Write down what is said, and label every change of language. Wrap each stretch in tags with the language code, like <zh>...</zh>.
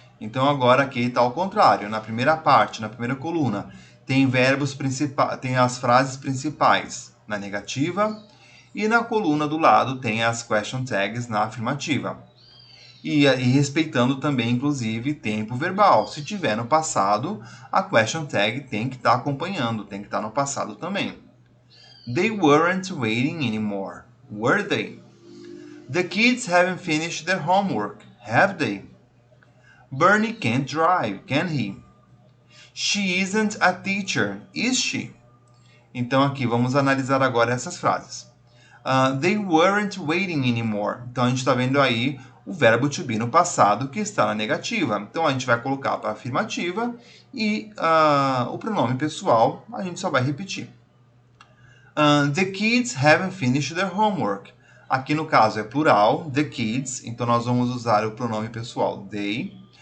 <pt>Então agora aqui está ao contrário, na primeira parte, na primeira coluna, tem as frases principais na negativa e na coluna do lado tem as question tags na afirmativa. E respeitando também, inclusive, tempo verbal. Se tiver no passado, a question tag tem que estar acompanhando, tem que estar no passado também.</pt> <en>They weren't waiting anymore, were they? The kids haven't finished their homework, have they? Bernie can't drive, can he? She isn't a teacher, is she?</en> <pt>Então aqui vamos analisar agora essas frases.</pt> <en>They weren't waiting anymore.</en> <pt>Então a gente está vendo aí o verbo to be no passado que está na negativa. Então a gente vai colocar para a afirmativa e o pronome pessoal a gente só vai repetir.</pt> <en>The kids haven't finished their homework.</en> <pt>Aqui no caso é plural, the kids, então nós vamos usar o pronome pessoal they.</pt>